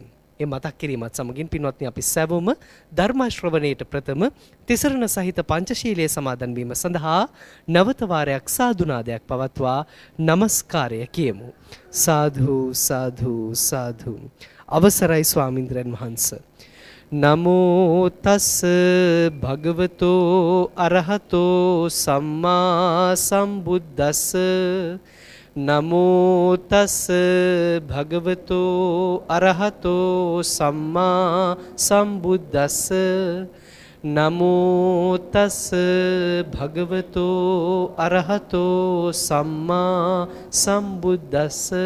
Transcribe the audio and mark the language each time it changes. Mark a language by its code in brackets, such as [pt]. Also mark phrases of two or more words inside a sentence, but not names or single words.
[si] ඒ මතක් කිරීමත් සමගින් පින්වත්නි, අපි සැවොම ධර්ම ශ්‍රවණයට ප්‍රථම තිසරණ සහිත පංචශීලයේ සමාදන් වීම සඳහා නවත වාරයක් සාදුනාදයක් පවත්වා নমස්කාරය කියමු. සාදු සාදු සාදු. අවසරයි ස්වාමින්ද්‍රයන් වහන්සේ. [pi] නමෝ තස් භගවතෝ අරහතෝ සම්මා සම්බුද්දස්ස. නමෝ තස් භගවතෝ අරහතෝ සම්මා සම්බුද්දස්ස. නමෝ තස් භගවතෝ අරහතෝ සම්මා සම්බුද්දස්ස.